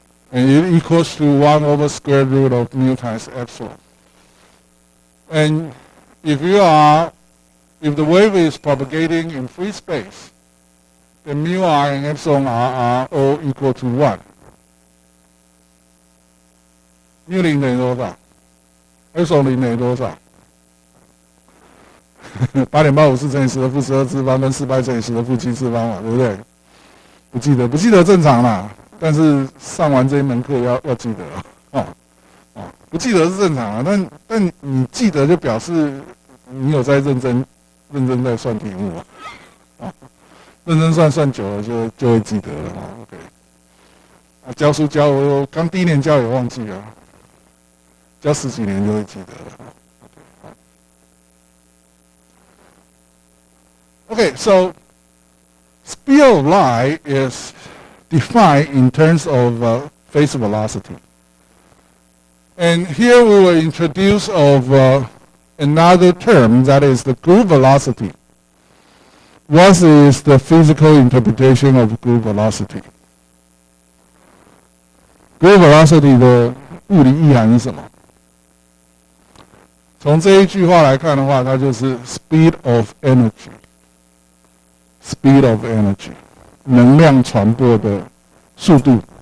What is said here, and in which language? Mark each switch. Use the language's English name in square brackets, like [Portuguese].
[English] And it equals to 1 over square root of mu times epsilon. And if the wave is propagating in free space, then mu r and epsilon r are all equal to 1. [Chinese] mu 0等于多少？ epsilon 0等于多少？ 8.854乘以10的负12次方跟400乘以10的负7次方嘛，对不对？不记得正常啦，但是上完这一门课要记得不记得是正常啊，但你记得就表示你有在认真在算题目认真算久了就会记得了OK，教书教我刚第1年教也忘记了，教10几年就会记得了。 [English] Okay, so speed of light is defined in terms of phase velocity. And here we will introduce another term, that is the group velocity. What is the physical interpretation of group velocity? [Chinese] Group velocity 的物理意涵是什么？从这一句话来看的话，它就是 speed of energy。Speed of energy， 能量传播的速度。